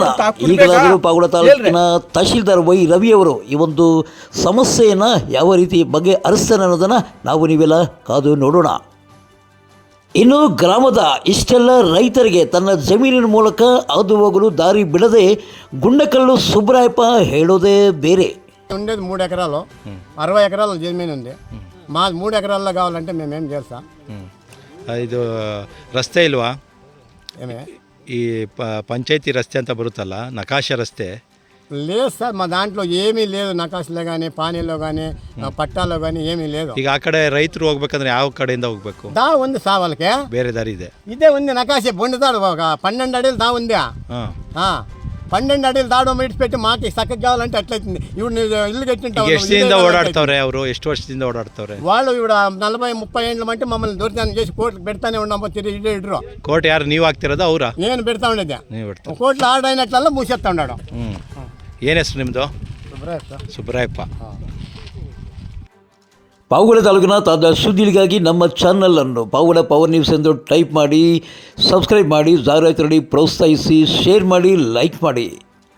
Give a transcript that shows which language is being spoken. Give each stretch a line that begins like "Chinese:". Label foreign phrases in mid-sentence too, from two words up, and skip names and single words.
Kannada: ಈಗಲಾದರೂ ಪಾವಗಡ ತಾಲೂಕಿನ ತಹಶೀಲ್ದಾರ್ ವೈ ರವಿಯವರು ಈ ಒಂದು ಸಮಸ್ಯೆಯನ್ನು ಯಾವ ರೀತಿ ಬಗೆಹರಿಸ್ತಾನೆ ಅನ್ನೋದನ್ನು ನಾವು ನೀವೆಲ್ಲ ಕಾದು ನೋಡೋಣ. ಇನ್ನು ಗ್ರಾಮದ ಇಷ್ಟೆಲ್ಲ ರೈತರಿಗೆ ತನ್ನ ಜಮೀನಿನ ಮೂಲಕ ಹಾದು ಹೋಗಲು ದಾರಿ ಬಿಡದೆ గుండకల్లు సుబ్రాయప్ప ಹೇಳೋದೇ ಬೇರೆ.
Telugu: ఉండేది 3 ఎకరాలు 60 ఎకరాల జమీన్ ఉంది. మా 3 ఎకరాల్లో కావాలంటే మేమేం చేస్తాం?
Kannada: ಇದು ರಸ್ತೆ ಇಲ್ವಾ?
Telugu: ఏమే
Kannada: ಈ పంచాయతీ ರಸ್ತೆ ಅಂತ ಬರುತ್ತಲ್ಲ, ನಕಾಶೆ ರಸ್ತೆ
Telugu: లేదు సార్, మా దాంట్లో ఏమీ లేదు. నకాశలో కానీ పానీలో కానీ పట్టాలో కానీ ఏమీ లేదు.
Kannada: ಈಗ ಆ ಕಡೆ ರೈತರು ಹೋಗ್ಬೇಕಂದ್ರೆ ಯಾವ కಡೆಯಿಂದ ಹೋಗ್ಬೇಕು?
Telugu: దా ఉంది సార్ వాళ్ళకి,
Kannada: ಬೇರೆ ದಾರಿ ಇದೆ.
Telugu: ఇదే ఉంది నకాశే బొండుతాడు. ఒక 12 అడుగులు దా ఉంది. 12 అడుగులు దాడు ఇడిచిపెట్టి మాకు చక్కగా కావాలంటే అట్లయితుంది. ఇప్పుడు ఇల్లు కట్టింటావు.
Kannada: ಎಷ್ಟು ದಿನದಿಂದ ಓಡಾಡ್ತವ್ರೆ ಅವರು? ಎಷ್ಟು ವರ್ಷದಿಂದ ಓಡಾಡ್ತವ್ರೆ
Telugu: వాళ్ళు ఇప్పుడు 40-30 ఏళ్ళ మంటే మమ్మల్ని దొరికాన్ని చేసి కోర్టుకు పెడతానే ఉన్నాము. తిరిగి ఇడ్రు
Kannada: ಕೋರ್ಟ್ ಯಾರು ನೀವು ಹಾಕ್ತಿರೋದು ಅವರಾ?
Telugu: నేను పెడతా ఉండేది.
Kannada: ನೀವು ಬಿಡ್ತಾರೆ.
Telugu: కోర్టులో ఆర్డర్ అయినట్లల్లా మూసేస్తా ఉన్నాడు.
Kannada: ಏನು ಹೆಸರು ನಿಮ್ಮದು? ಸುಬ್ರಾಯಪ್ಪ. ಪಾವಗಡ ತಾಲೂಕಿನ ತಾಜಾ ಸುದ್ದಿಗಳಿಗಾಗಿ ನಮ್ಮ ಚಾನಲನ್ನು ಪಾವಗಡ ಪವರ್ ನ್ಯೂಸ್ ಎಂದು ಟೈಪ್ ಮಾಡಿ, ಸಬ್ಸ್ಕ್ರೈಬ್ ಮಾಡಿ, ಜಾಹೀರಾತು ನೀಡಿ ಪ್ರೋತ್ಸಾಹಿಸಿ, ಶೇರ್ ಮಾಡಿ, ಲೈಕ್ ಮಾಡಿ.